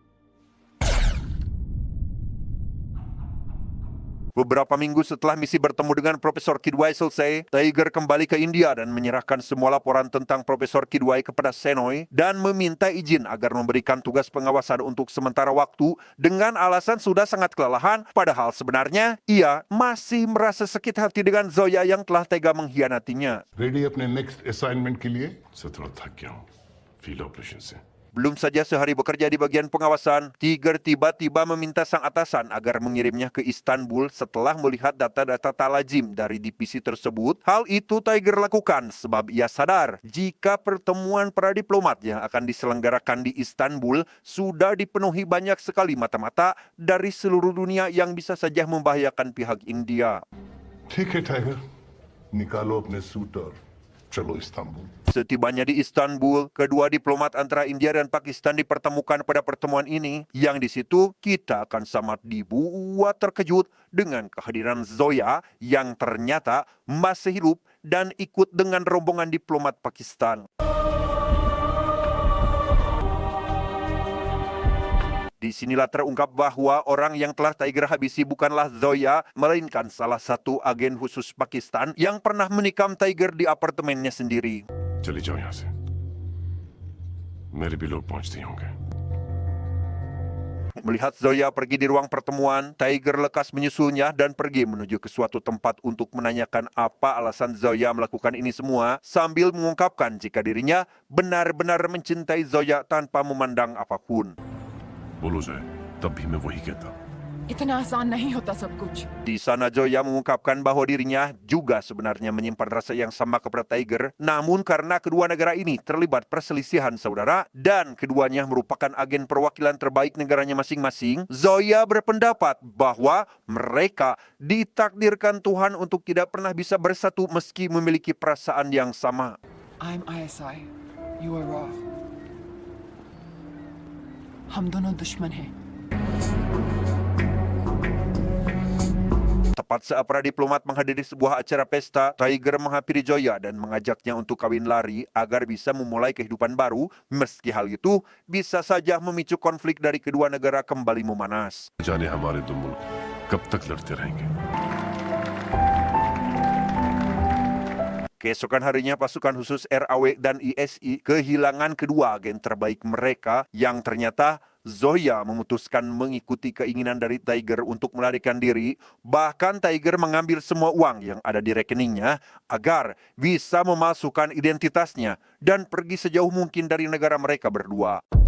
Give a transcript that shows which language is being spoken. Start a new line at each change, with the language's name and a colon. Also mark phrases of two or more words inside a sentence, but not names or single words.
Indonesian: Beberapa minggu setelah misi bertemu dengan Profesor Kidwai selesai, Tiger kembali ke India dan menyerahkan semua laporan tentang Profesor Kidwai kepada Senoy dan meminta izin agar memberikan tugas pengawasan untuk sementara waktu dengan alasan sudah sangat kelelahan, padahal sebenarnya ia masih merasa sakit hati dengan Zoya yang telah tega mengkhianatinya.
Hindi: रेडी अपने
English: next assignment
Hindi: के लिए? सर थोड़ा थक गया हूँ
English: field operation
Hindi: से
Indonesian: Belum saja sehari bekerja di bagian pengawasan, Tiger tiba-tiba meminta sang atasan agar mengirimnya ke Istanbul setelah melihat data-data talajim dari divisi tersebut. Hal itu Tiger lakukan sebab ia sadar jika pertemuan para diplomat yang akan diselenggarakan di Istanbul sudah dipenuhi banyak sekali mata-mata dari seluruh dunia yang bisa saja membahayakan pihak India.
Hindi: ठीक है टाइगर, निकालो अपने सूट और चलो इस्तांबुल।
Indonesian: Setibanya di Istanbul, kedua diplomat antara India dan Pakistan dipertemukan pada pertemuan ini, yang di situ kita akan sangat dibuat terkejut dengan kehadiran Zoya yang ternyata masih hidup dan ikut dengan rombongan diplomat Pakistan. Disinilah terungkap bahwa orang yang telah Tiger habisi bukanlah Zoya, melainkan salah satu agen khusus Pakistan yang pernah menikam Tiger di apartemennya sendiri.
Hindi: चली जाओ यहाँ से मेरे भी लोग पहुंचते ही होंगे
Indonesian: Melihat Zoya pergi di ruang pertemuan, Tiger lekas menyusulnya dan pergi menuju ke suatu tempat untuk menanyakan apa alasan Zoya melakukan ini semua, sambil mengungkapkan jika dirinya benar-benar mencintai Zoya tanpa memandang apapun.
Hindi: बोलो जाए तब भी मैं वही कहता इतना आसान नहीं होता सब कुछ.
Indonesian: Di sana Zoya mengungkapkan bahwa dirinya juga sebenarnya menyimpan rasa yang sama kepada Tiger, namun karena kedua negara ini terlibat perselisihan saudara dan keduanya merupakan agen perwakilan terbaik negaranya masing-masing, Zoya berpendapat bahwa mereka ditakdirkan Tuhan untuk tidak pernah bisa bersatu meski memiliki perasaan yang sama.
English: I'm ISI. You are RAW.
Hindi: हम दोनों दुश्मन हैं.
Indonesian: Tepat saat para diplomat menghadiri sebuah acara pesta, Tiger menghampiri Zoya dan mengajaknya untuk kawin lari agar bisa memulai kehidupan baru. Meski hal itu bisa saja memicu konflik dari kedua negara kembali memanas.
Hindi: जाने हमारे दो मुल्क कब तक लड़ते रहेंगे
Indonesian: Keesokan harinya pasukan khusus RAW dan ISI kehilangan kedua agen terbaik mereka yang ternyata Zoya memutuskan mengikuti keinginan dari Tiger untuk melarikan diri. Bahkan Tiger mengambil semua uang yang ada di rekeningnya agar bisa memalsukan identitasnya dan pergi sejauh mungkin dari negara mereka berdua.